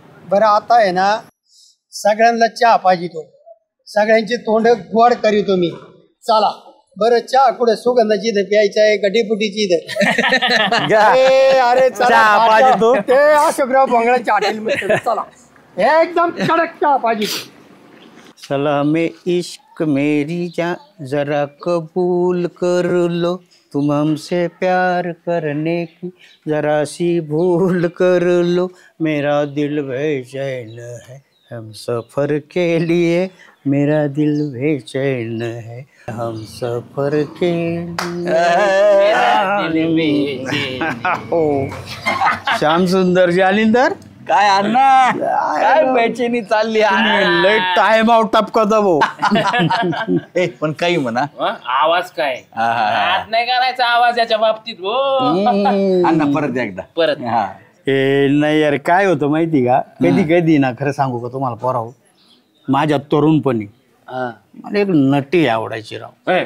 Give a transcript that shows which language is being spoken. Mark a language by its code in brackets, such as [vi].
[mr] बरं आता आहे ना सगळ्यांना चहा पाहिजे. तो सगळ्यांची तोंड गोड करीतो मी. चला बरं चहा कुठे सुगंधाची इथं प्यायचा आहे का डेपुटीची इथं? अरे चहा पाहिजे तो ते अशोकराव भोंगळ्याच्या हॉटेल चला एकदम कडक चहा पाहिजे. [hi] सलामे इश्क मेरी जान जरा कबूल कर लो तुम हमसे प्यार करने की जरा सी भूल कर लो मेरा दिल बेचैन है हम सफर के लिए मेरा दिल बेचैन है हम सफर के लिए. श्याम सुंदर जालिंदर [mr] काय अण्णा काय बेचैनी चालली लय टाइम आउट टपका भाऊ. ए पण काही म्हणा आवाज काय हात नाही करायचा आवाज याच्या बाबतीत हो. अण्णा परत एकदा परत हा ए नाही यार काय होतं माहिती का कधी कधी ना खरं सांगू का तुम्हाला पोराव माझ्या तरुणपणी मला एक नटी आवडायची राव.